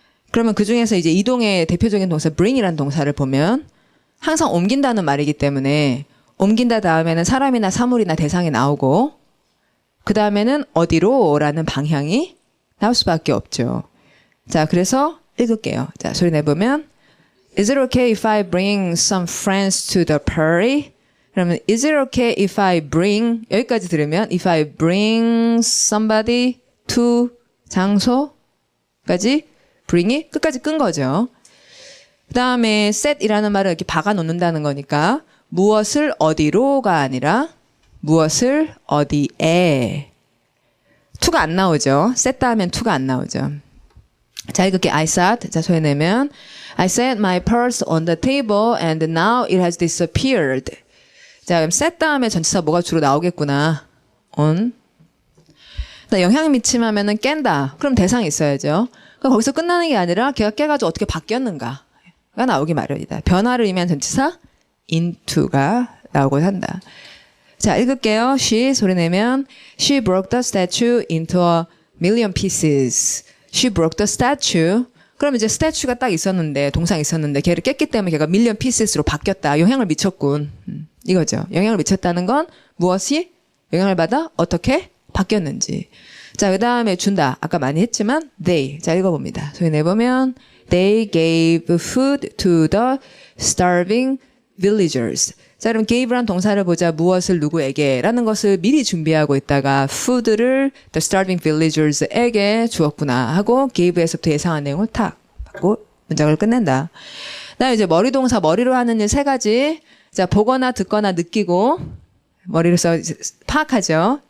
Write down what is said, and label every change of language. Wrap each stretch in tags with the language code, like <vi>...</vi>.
<ko>그러면 그중에서 이제 이동의 대표적인 동사 bring이라는 동사를 보면 항상 옮긴다는 말이기 때문에 옮긴다 다음에는 사람이나 사물이나 대상이 나오고 그 다음에는 어디로라는 방향이 나올 수밖에 없죠. 자, 그래서 읽을게요. 자, 소리 내보면</ko> <en>Is it okay if I bring some friends to the party?</en> <ko>그러면</ko> <en>Is it okay if I bring</en> <ko>여기까지 들으면</ko> <en>If I bring somebody to</en> <ko>장소까지</ko> <en>bring이 끝까지 끈 거죠.</en> <ko>그 다음에 set이라는 말을 이렇게 박아 놓는다는 거니까 무엇을 어디로가 아니라 무엇을 어디에 to가 안 나오죠. set 다음엔 to가 안 나오죠. 자, 이렇게</ko> <en>I sat.</en> <ko>자, 소리 내면</ko> <en>I set my purse on the table and now it has disappeared.</en> <ko>자, 그럼 set 다음에 전치사 뭐가 주로 나오겠구나. on. 영향 미침하면은 깬다. 그럼 대상이 있어야죠. 그럼 거기서 끝나는 게 아니라 걔가 깨가지고 어떻게 바뀌었는가가 나오기 마련이다. 변화를 의미한 전치사 into가 나오고 한다. 자, 읽을게요.</ko> <en>She</en> <ko>소리 내면</ko> <en>She broke the statue into a million pieces. She broke the statue.</en> <ko>그럼 이제 statue가 딱 있었는데 동상이 있었는데 걔를 깼기 때문에 걔가</ko> <en>million pieces</en> <ko>로 바뀌었다. 영향을 미쳤군. 이거죠. 영향을 미쳤다는 건 무엇이 영향을 받아 어떻게 바뀌었는지. 자, 그 다음에 준다. 아까 많이 했지만 they. 자, 읽어봅니다. 소리 내보면</ko> <en>They gave food to the starving villagers.</en> <ko>자, 그럼 gave란 동사를 보자. 무엇을 누구에게 라는 것을 미리 준비하고 있다가 food를</ko> <en>the starving villagers</en> <ko>에게 주었구나 하고 gave에서부터 예상한 내용을 탁 받고 문장을 끝낸다. 그다음에 이제 머리 동사 머리로 하는 일 세 가지. 자, 보거나 듣거나 느끼고 머리로서 파악하죠.</ko>